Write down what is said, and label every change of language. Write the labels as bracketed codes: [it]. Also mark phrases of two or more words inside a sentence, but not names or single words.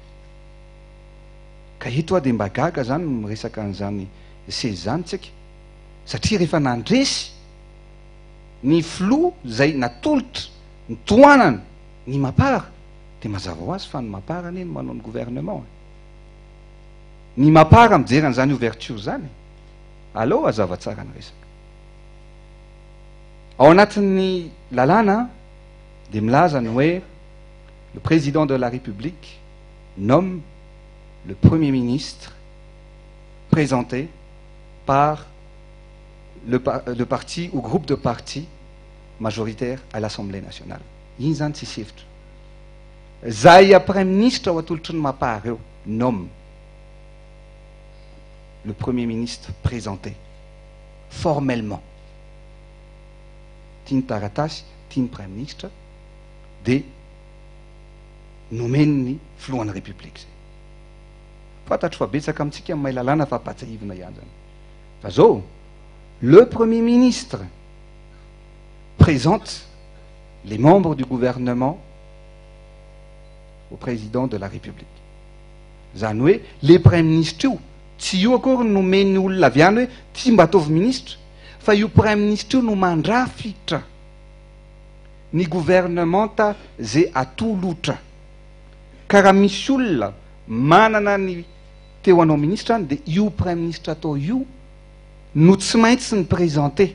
[mg] Ka eto dia mba gaga zany miresaka an'izany sezy zany tsika satria rehefa nandresy ny filoha zay natolotra ny toanana ny Mapara dia mazava ho azy fa ny Mapara anie no manao ny gouvernement. Ny Mapara mijery an'izany ouverture zany. Allo azava tsara ny resaka. Ao anatin'ny lalàna dia milaza ny hoe [fr] le président de la République nomme le premier ministre présenté par le parti ou groupe de partis majoritaire à l'Assemblée nationale. [mg] Iny zany tsy sefitra. Zay prime ministre ao atolotry ny Mapara eo [fr] nomme le premier ministre présenté formellement. [mg] Tiany taratasy, tiany prime ministre dia nomen'ny filohan'ny république zay. Fantatro fa betsaka amintsika amin'ny lalàna fa patsahivina ihany zany. Fa zao, [fr] le premier ministre présente les membres du gouvernement au président de la République. [mg] Zany hoe le prime ministre io tsy io akory nomeny olona avy any hoe ty mba ataovy ministre, fa io prime ministre io no mandrafitra ny gouvernementa zay atolotra. Ka raha misy olona manana ny teo anao ministre any dia io prime ministre atao io no tsy maintsy ny présenté.